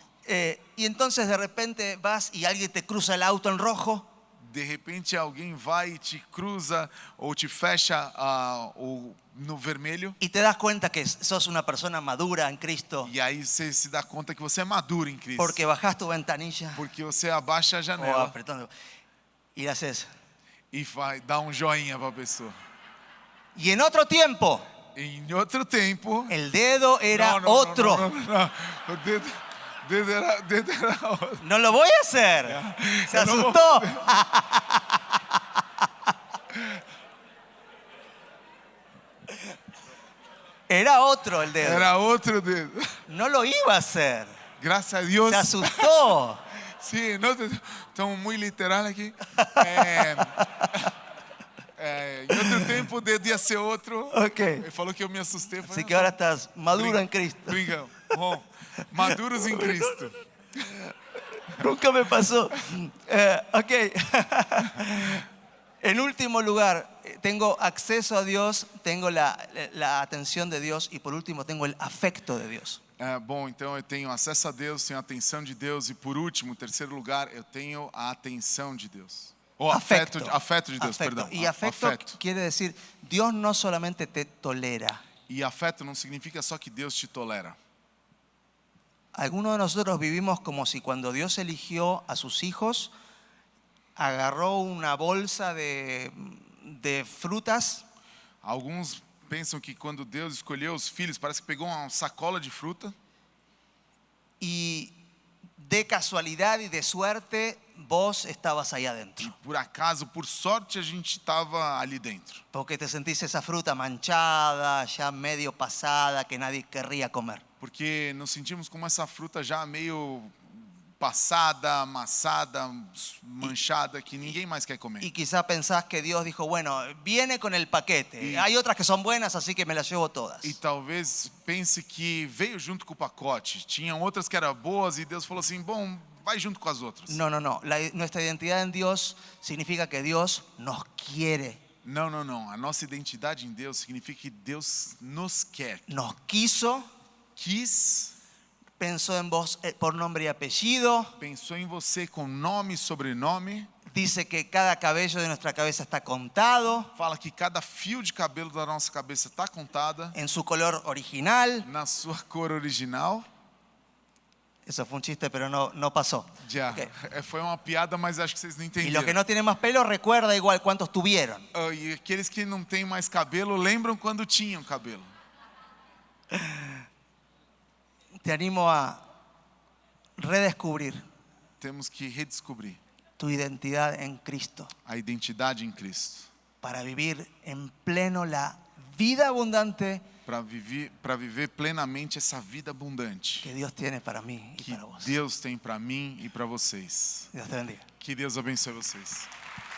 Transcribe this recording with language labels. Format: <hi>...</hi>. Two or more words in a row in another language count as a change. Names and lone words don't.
<es>Y entonces de repente vas y alguien te cruza el auto en rojo</es> <pt>De repente alguém vai e te cruza ou te fecha no vermelho.</pt> <es>y te das cuenta que sos una persona madura en Cristo</es> <pt>E aí você se dá conta que você é maduro em Cristo.</pt> <es>porque bajás tu ventanilla</es> <pt>Porque você abaixa a o janela</pt> <es>apretando y haces.</es> <pt>e dá joinha para a pessoa.</pt> <es>Y en otro tiempo</es> <pt>Em outro tempo,</pt> <es>el dedo era</es> <pt>não,</pt> <es>otro.</es> <pt>não. O dedo era outro.</pt> <es>No lo voy a hacer. Se Yo no voy asustó. Era otro el dedo.</es> <pt>Era outro dedo.</pt> <es>No lo iba a hacer.</es> <pt>Graças a Deus.</pt> <es>Se asustó.</es> <pt>Sim, estamos muito literal aqui. Em outro tempo o dedo ia ser outro. Ok. Ele falou que eu me assustei.</pt> <es>Así que ahora estás maduro en Cristo.</es> <pt>Brincamos. Bom, maduros em Cristo.</pt> <es>Nunca me pasó. Ok. En último lugar, tengo acceso a Dios, tengo la atención de Dios y por último tengo el afecto de Dios.</es> <pt>Bom, então eu tenho acesso a Deus, tenho a atenção de Deus e por último, em terceiro lugar, eu tenho a atenção de Deus. Ou afeto de Deus,</pt> <es>Afecto.</es> <pt>perdão.</pt> <es>Y afecto quiere decir, Dios no solamente te tolera.</es> <pt>E afeto não significa só que Deus te tolera.</pt> <es>Algunos de nosotros vivimos como si cuando Dios eligió a sus hijos, agarró una bolsa de frutas</es> <pt>Alguns pensam que quando Deus escolheu os filhos, parece que pegou uma sacola de fruta</pt> <es>y de casualidad y de suerte vos estabas ahí</es> <pt>e</pt> <es>adentro.</es> <pt>por acaso, por sorte, a gente estava ali dentro.</pt> <es>Porque te sentís esa fruta manchada, ya medio pasada, que nadie querría comer.</es> <pt>Porque nos sentimos como essa fruta já meio passada, amassada, manchada, que ninguém mais quer comer.</pt> <es>Y quizá pensás que Dios dijo, bueno, viene con el paquete. Hay otras que son buenas, así que me las llevo todas.</es> <pt>E talvez pense que veio junto com o pacote. Tinham outras que eram boas e Deus falou assim, bom, vai junto com as outras.</pt> <es>No. Nuestra identidad en Dios significa que Dios nos quiere.</es> <pt>Não, não, não. A nossa identidade em Deus significa que Deus nos quer.</pt> <es>nos quiso,</es> <pt>Quis,</pt> <es>pensó en vos por nombre y apellido,</es> <pt>pensou em você com nome e sobrenome.</pt> <es>dice que cada cabello de nuestra cabeza está contado,</es> <pt>Fala que cada fio de cabelo da nossa cabeça está contada</pt> <es>en su color original.</es> <pt>na sua cor original.</pt> <es>Eso fue un chiste, pero no pasó.</es> <pt>Já. Ok. Foi uma piada, mas acho que vocês não</pt> <es>Y los que</es> <pt>entenderam.</pt> <es>no tienen más pelo, recuerda igual cuántos tuvieron.</es> <pt>E aqueles que não têm mais cabelo, lembram quando tinham cabelo.</pt> <es>Te animo a redescubrir</es> <pt>Temos que redescobrir</pt> <es>tu identidad en Cristo</es> <pt>a identidade em Cristo.</pt> <es>para vivir en pleno la vida abundante</es> <pt>Para viver plenamente essa vida abundante</pt> <es>que Dios tiene para mí y</es> <pt>que</pt> <es>para vos.</es> <pt>Deus tem para mim e para vocês.</pt> <es>Dios te bendiga.</es> <pt>Que Deus abençoe vocês.</pt>